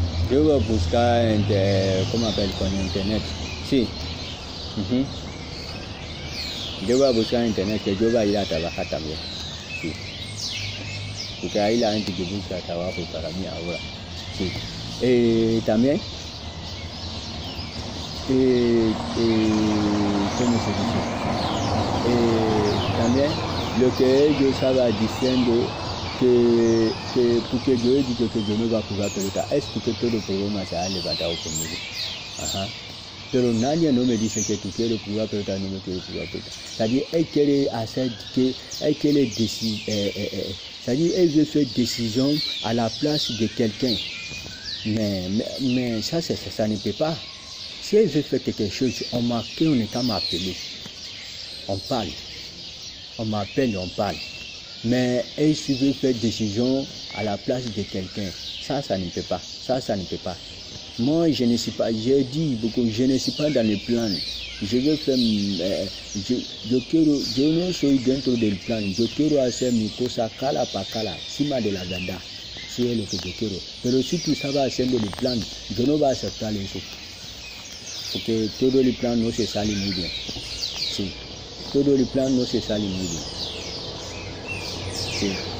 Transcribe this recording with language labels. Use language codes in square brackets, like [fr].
[fr] je vais [es] buscar [fr] comment appelle [es] con internet sí yo voy a buscar internet que yo voy a ir a trabajar también sí porque ahí la gente que busca trabajo para mí ahora sí también ¿cómo se dice? También lo que yo estaba diciendo que porque yo he dicho que yo no voy a jugar pelota es porque todo el problema se ha levantado conmigo pero nadie no me dice que tú quieres jugar pelota, no me quieres jugar pelota. [fr] C'est-à-dire, elle [es] quiere hacer que, [fr] elle [es] quiere decir, [fr] c'est-à-dire, elle veut faire décision à la place de quelqu'un. Mais ça ne peut pas. Si elle veut faire quelque chose, on m'appelle, on est à m'appeler. On parle. On m'appelle, on parle. Mais elle veut faire décision à la place de quelqu'un. Ça ne peut pas. Ça ne peut pas. Moi, je ne suis pas, j'ai dit beaucoup, je ne suis pas dans le plan. Je veux faire, [es] yo no soy dentro del plan. Yo quiero hacer mi cosa cala pa cala, encima de la verdad. Si es lo que yo quiero. Pero si tú estabas haciendo el plan, yo no voy a aceptar eso. Porque todo el plan no se sale muy bien. Sí. Todo el plan no se sale muy bien. Sí.